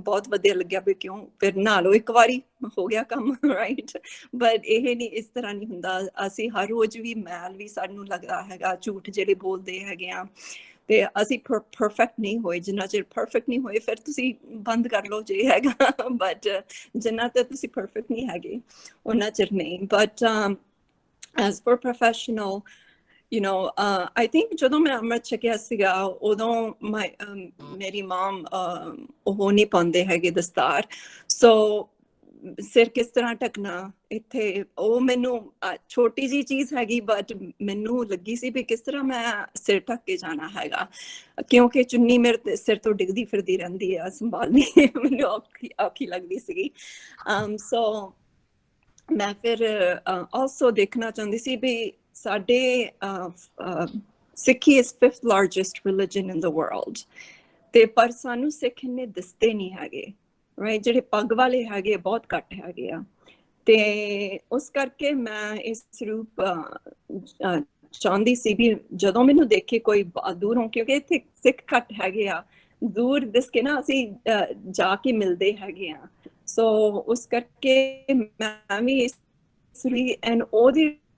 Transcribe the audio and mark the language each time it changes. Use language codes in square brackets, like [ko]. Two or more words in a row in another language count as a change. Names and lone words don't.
[pa] ਬਹੁਤ ਵਧੀਆ ਲੱਗਿਆ ਵੀ ਕਿਉਂ ਫਿਰ ਨਹਾ ਲਓ ਇੱਕ ਵਾਰੀ ਹੋ ਗਿਆ ਕੰਮ [en] right but [pa] ਇਹ ਨਹੀਂ ਇਸ ਤਰ੍ਹਾਂ ਨਹੀਂ ਹੁੰਦਾ ਅਸੀਂ ਹਰ ਰੋਜ਼ ਵੀ ਮੈਲ ਵੀ ਸਾਨੂੰ ਲੱਗਦਾ ਹੈਗਾ ਝੂਠ ਜਿਹੜੇ ਬੋਲਦੇ ਹੈਗੇ ਆ ਤੇ ਅਸੀਂ ਪਰਫੈਕਟ ਨਹੀਂ ਹੋਏ ਜਿੰਨਾ ਚਿਰ ਪਰਫੈਕਟ ਨਹੀਂ ਹੋਏ ਫਿਰ ਤੁਸੀਂ ਬੰਦ ਕਰ ਲਓ ਜੇ ਹੈਗਾ ਬਟ ਜਿੰਨਾ ਤੇ ਤੁਸੀਂ ਪਰਫੈਕਟ ਨਹੀਂ ਹੈਗੇ ਉਹਨਾਂ ਚਿਰ ਨਹੀਂ ਬਟ [en] as for professional I think [pa] ਜਦੋਂ ਮੈਂ ਅੰਮ੍ਰਿਤ ਛਕਿਆ ਸੀਗਾ ਉਦੋਂ ਮੇਰੀ ਮਾਮ ਉਹ ਨਹੀਂ ਪਾਉਂਦੇ ਹੈਗੇ ਦਸਤਾਰ ਸੋ ਸਿਰ ਕਿਸ ਤਰ੍ਹਾਂ ਢਕਣਾ ਇੱਥੇ ਉਹ ਮੈਨੂੰ ਛੋਟੀ ਜਿਹੀ ਚੀਜ਼ ਹੈਗੀ ਬਟ ਮੈਨੂੰ ਲੱਗੀ ਸੀ ਵੀ ਕਿਸ ਤਰ੍ਹਾਂ ਮੈਂ ਸਿਰ ਢੱਕ ਕੇ ਜਾਣਾ ਹੈਗਾ ਕਿਉਂਕਿ ਚੁੰਨੀ ਮੇਰੇ ਸਿਰ ਤੋਂ ਡਿੱਗਦੀ ਫਿਰਦੀ ਰਹਿੰਦੀ ਆ ਸੰਭਾਲਣੀ ਮੈਨੂੰ ਔਖੀ ਲੱਗਦੀ ਸੀਗੀ ਸੋ ਮੈਂ ਫਿਰ ਆਲਸੋ ਦੇਖਣਾ ਚਾਹੁੰਦੀ ਸੀ ਵੀ ਸਾਡੇ ਸਿੱਖੀ [en] is 5th largest religion in the world [pa] ਤੇ ਪਰ ਸਾਨੂੰ ਸਿੱਖ ਇੰਨੇ ਦਿਸਦੇ ਨਹੀਂ ਹੈਗੇ ਰਾਈਟ ਜਿਹੜੇ ਪੱਗ ਵਾਲੇ ਹੈਗੇ ਬਹੁਤ ਘੱਟ ਹੈਗੇ ਆ ਤੇ ਉਸ ਕਰਕੇ ਮੈਂ ਇਸ ਰੂਪ ਚਾਹੁੰਦੀ ਸੀ ਵੀ ਜਦੋਂ ਮੈਨੂੰ ਦੇਖੇ ਕੋਈ ਦੂਰੋਂ ਕਿਉਂਕਿ ਇੱਥੇ ਸਿੱਖ ਘੱਟ ਹੈਗੇ ਆ ਦੂਰ ਦਿਸ ਕੇ ਨਾ ਅਸੀਂ ਜਾ ਕੇ ਮਿਲਦੇ ਹੈਗੇ ਆ ਸੋ ਉਸ ਕਰਕੇ ਮੈਂ ਵੀ ਇਸ ਲਈ ਐਂਡ ਉਹਦੀ